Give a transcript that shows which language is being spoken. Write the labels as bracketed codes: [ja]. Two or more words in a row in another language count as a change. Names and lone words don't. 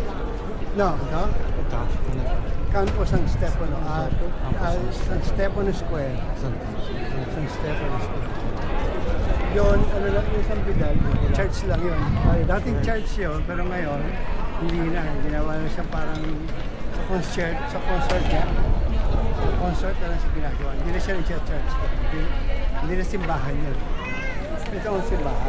[tl] No, ito? Ito. Campo San Stefano. San Stefano Square. San San Stefano Square. Yun, ano lang yung San Vidal, church lang yun. Dating church yun, pero ngayon, hindi na. Ginawa na siya parang sa concert niya. Concert na lang siya ginagawa. Hindi na siya nag-church. Hindi na simbahan yun. Ito ang simbahan.